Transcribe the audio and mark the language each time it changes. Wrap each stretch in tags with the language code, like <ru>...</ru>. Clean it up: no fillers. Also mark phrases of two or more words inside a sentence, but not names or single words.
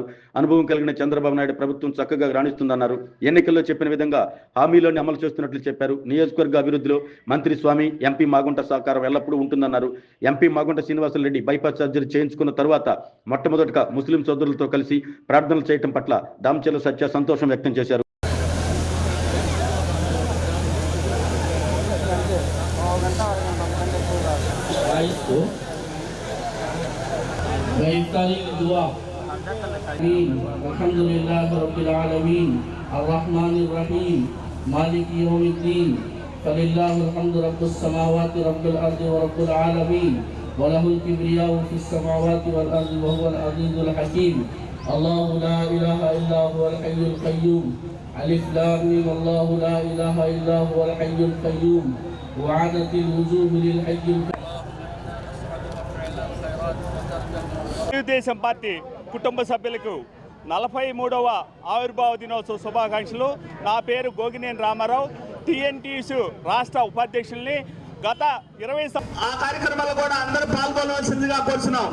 <te>అనుభవం కలిగిన చంద్రబాబు నాయుడు ప్రభుత్వం చక్కగా రాణిస్తుందన్నారు. ఎన్నికల్లో చెప్పిన విధంగా హామీలోని అమలు చేస్తున్నట్లు చెప్పారు. నియోజకవర్గ అభివృద్ధిలో మంత్రి స్వామి, ఎంపీ మాగుంట సహకారం ఎల్లప్పుడూ ఉంటుందన్నారు. ఎంపీ మాగుంట శ్రీనివాసరెడ్డి బైపాస్ సర్జరీ చేయించుకున్న తరువాత మొట్టమొదటిగా ముస్లిం సోదరులతో కలిసి ప్రార్థనలు చేయడం పట్ల దామచర్ల సత్య సంతోషం వ్యక్తం చేశారు.</te> <ar>الحمد لله رب العالمين الرحمن الرحيم مالك يوم الدين فلله الحمد رب السماوات رب الأرض ورب العالمين وله الكبرياء في السماوات والأرض وهو العزيز الحكيم الله لا إله إلا هو الحي القيوم الم الله لا إله إلا هو الحي القيوم وعنت الوجوه للحي</ar> <te>తెలుగుదేశం పార్టీ కుటుంబ సభ్యులకు 43వ ఆవిర్భావ దినోత్సవ శుభాకాంక్షలు. నా పేరు గోగినేని రామారావు, టీఎన్టీయూసీ రాష్ట్ర ఉపాధ్యక్షుల్ని. గత 20 ఆ కార్యక్రమాల్లో కూడా అందరూ పాల్గొనవలసిందిగా కోరుచున్నాం.</te>